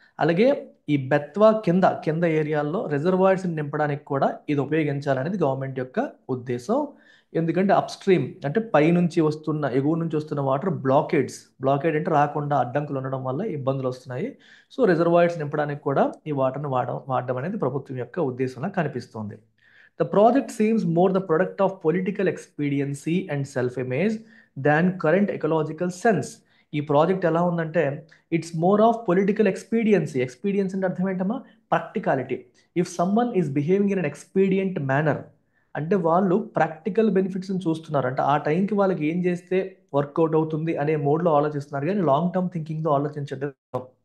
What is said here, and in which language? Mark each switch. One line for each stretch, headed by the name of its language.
Telugu: అలాగే ఈ బెత్వా కింద కింద ఏరియాల్లో రిజర్వాయర్స్ నింపడానికి కూడా ఇది ఉపయోగించాలనేది గవర్నమెంట్ యొక్క ఉద్దేశం. ఎందుకంటే అప్స్ట్రీమ్ అంటే పైనుంచి వస్తున్న, ఎగువ నుంచి వస్తున్న వాటర్ బ్లాకేడ్ అంటే రాకుండా అడ్డంకులు ఉండడం వల్ల ఇబ్బందులు వస్తున్నాయి. సో రిజర్వాయర్స్ నింపడానికి కూడా ఈ వాటర్ని వాడడం అనేది ప్రభుత్వం యొక్క ఉద్దేశంలా కనిపిస్తోంది.
English: The project seems more the product of political expediency and self-image than current ecological sense.
Telugu: ఈ ప్రాజెక్ట్ ఎలా ఉందంటే
English: It's more of political expediency.
Telugu: ఎక్స్పీడియన్స్ అంటే అర్థం ఏంటమ్మా? Practicality.
English: if someone is behaving in an expedient manner,
Telugu: అంటే వాళ్ళు ప్రాక్టికల్ బెనిఫిట్స్ని చూస్తున్నారు, అంటే ఆ టైంకి వాళ్ళకి ఏం చేస్తే వర్కౌట్ అవుతుంది అనే మోడ్లో ఆలోచిస్తున్నారు కానీ లాంగ్ టర్మ్ థింకింగ్తో ఆలోచించడం.